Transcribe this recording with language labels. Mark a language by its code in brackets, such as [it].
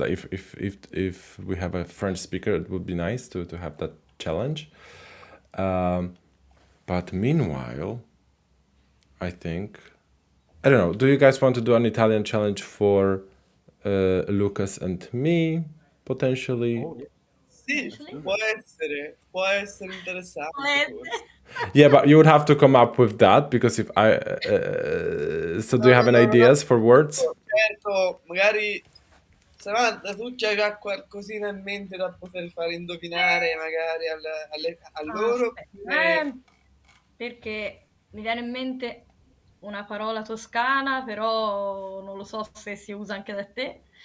[en] If we have a French speaker, it would be nice to have that challenge. But meanwhile, I think, I don't know. Do you guys want to do an Italian challenge for Lucas and me potentially? Oh, yeah. [it] Sì, può essere interessante. [en] Yeah, but you would have to come up with that, because if I so do you have any ideas for words? [it] Certo, magari Samantha, tu c'hai già qualcosina in mente da poter fare indovinare magari a loro? Perché mi viene in mente una parola toscana, però non lo so se si usa anche da te.